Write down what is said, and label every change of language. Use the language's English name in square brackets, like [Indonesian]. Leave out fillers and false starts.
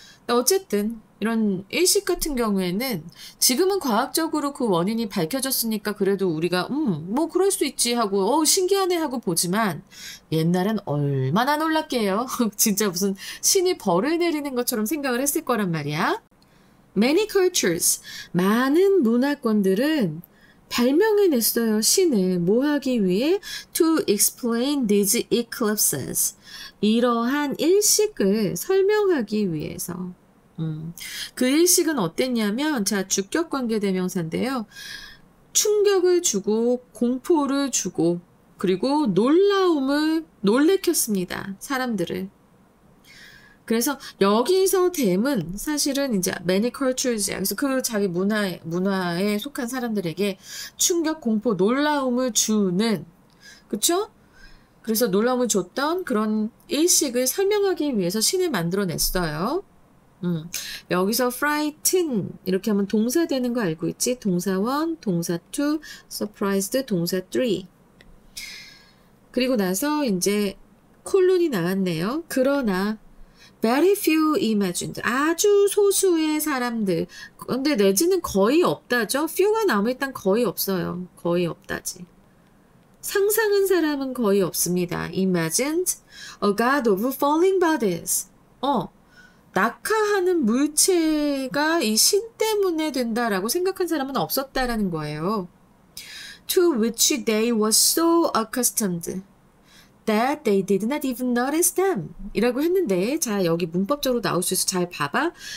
[Korean] 어쨌든 이런 일식 같은 경우에는 지금은 과학적으로 그 원인이 밝혀졌으니까 그래도 우리가 뭐 그럴 수 있지 하고 신기하네 하고 보지만 옛날엔 얼마나 놀랍게요. 진짜 무슨 신이 벌을 내리는 것처럼 생각을 했을 거란 말이야. [English] Many cultures, [Korean] 많은 문화권들은 발명해냈어요. 신을 뭐 하기 위해? [English] To explain these eclipses. [Korean] 이러한 일식을 설명하기 위해서. 그 일식은 어땠냐면, 자, 주격관계대명사인데요. 충격을 주고, 공포를 주고, 그리고 놀래켰습니다. 사람들을. 그래서 여기서 댐은 사실은 이제 many cultures야. 그래서 그 자기 문화에 속한 사람들에게 충격, 공포, 놀라움을 주는, 그쵸? 그래서 놀라움을 줬던 그런 일식을 설명하기 위해서 신을 만들어냈어요. 여기서 frighten 이렇게 하면 동사 되는 거 알고 있지? 동사 1, 동사 2, surprised, 동사 3. 그리고 나서 이제 콜론이 나왔네요. 그러나 [English] very few imagined. [Korean] 아주 소수의 사람들. 근데 내지는 거의 없다죠. few가 나오면 일단 거의 없어요. 거의 없다지. 상상한 사람은 거의 없습니다. [English] imagined a god of falling bodies. [Korean] 낙하하는 물체가 이 신 때문에 된다라고 생각한 사람은 없었다라는 거예요. [English] To which they were so accustomed. that they did not even notice them [Korean] 이라고 했는데 자 여기 문법적으로 나올 수 있어 잘 봐봐.